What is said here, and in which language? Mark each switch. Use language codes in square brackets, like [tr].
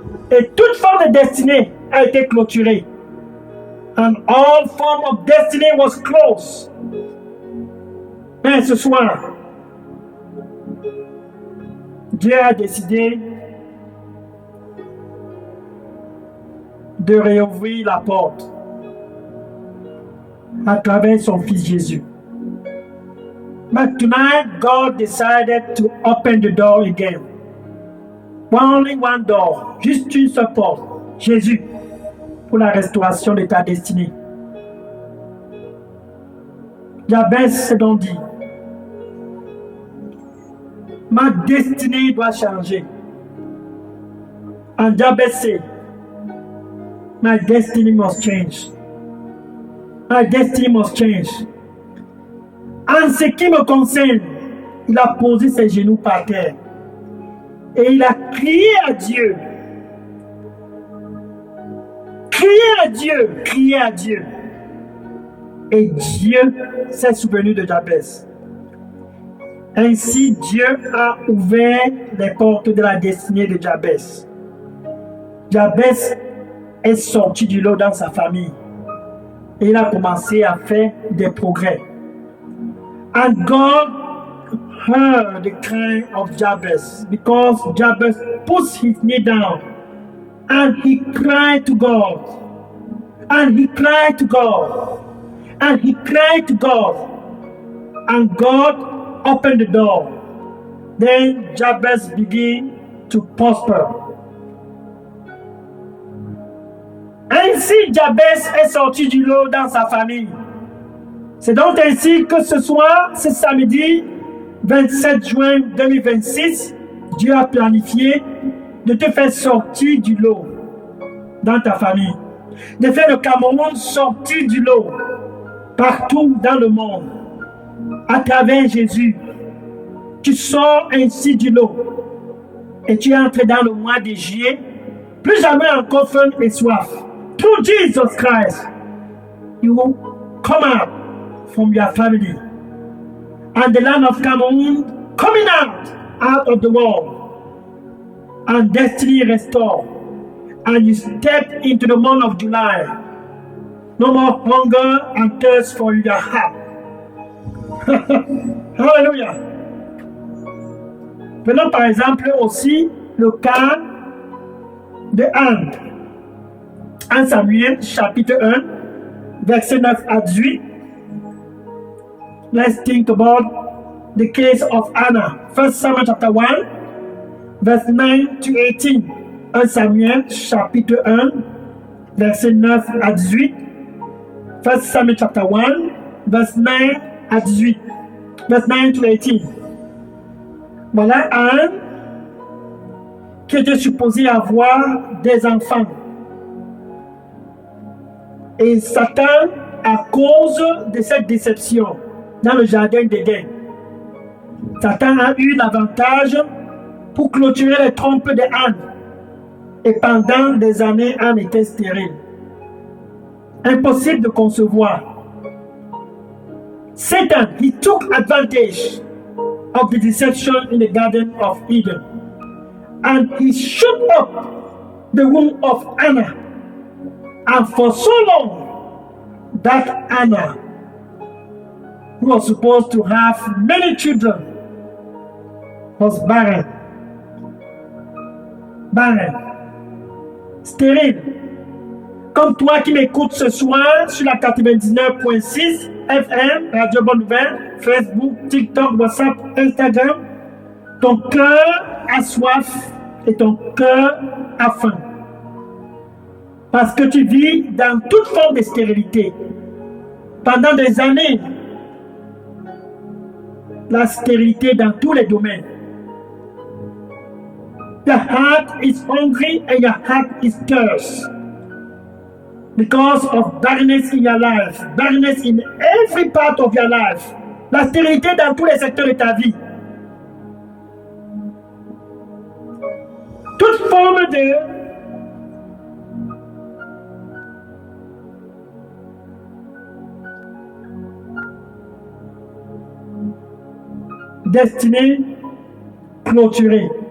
[fr] Et toute forme de destinée a été clôturée. [en] And all form of destiny was closed. [fr] Mais ce soir, Dieu a décidé de réouvrir la porte à travers son fils Jésus. [en] But tonight, God decided to open the door again. Only one door, [fr] juste une seule porte, Jésus, pour la restauration de ta destinée. Jabez s'est donc dit, ma destinée doit changer. [en] And Jabez said, my destiny must change. My destiny must change. [fr] En ce qui me concerne, il a posé ses genoux par terre. Et il a crié à Dieu. Crié à Dieu. Crié à Dieu. Et Dieu s'est souvenu de Jabez. Ainsi, Dieu a ouvert les portes de la destinée de Jabez. Jabez est sorti du lot dans sa famille. Et il a commencé à faire des progrès. [en] And God heard the cry of Jabez because Jabez put his knee down and he cried to God. And he cried to God. And he cried to God. And God opened the door. Then Jabez began to prosper. [fr] Ainsi, Jabez est sorti du lot dans sa famille. C'est donc ainsi que ce soir, ce samedi 27 juin 2026, Dieu a planifié de te faire sortir du lot dans ta famille, de faire le Cameroun sortir du lot partout dans le monde. À travers Jésus, tu sors ainsi du lot et tu entres dans le mois de juillet, plus jamais encore faim et soif. [en] Through Jesus Christ, you will come out from your family and the land of Cameroon coming out of the world and destiny restored, and you step into the month of July. No more hunger and thirst for your heart. Hallelujah. [fr] Prenons par exemple aussi le cas de Anne. 1 Samuel chapitre 1, verset 9 à 18. [en] Let's think about the case of Anna. 1 Samuel chapter 1, verse 9 to 18. [fr] 1 Samuel chapitre 1, verset 9 à 18. [en] 1 Samuel chapter 1, verse 9 à 18. Verse 9 to 18. [fr] Voilà Anne qui était supposée avoir des enfants. Et Satan, à cause de cette déception dans le jardin d'Éden, Satan a eu l'avantage pour clôturer les trompes de Anne. Et pendant des années, Anne était stérile. Impossible de concevoir. [en] Satan, he took advantage of the deception in the Garden of Eden. And he shut up the womb of Anna. And for so long, that Anna, who was supposed to have many children, was barren. Barren. [fr] Stérile. Comme toi qui m'écoutes ce soir sur la 99.6 FM, Radio Bonne Nouvelle, Facebook, TikTok, WhatsApp, Instagram, ton cœur a soif et ton cœur a faim. Parce que tu vis dans toute forme de stérilité. Pendant des années, la stérilité dans tous les domaines. [en] Your heart is hungry and your heart is thirst. Because of barrenness in your life, barrenness in every part of your life. [fr] La stérilité dans tous les secteurs de ta vie. Toute forme de destinée clôturée.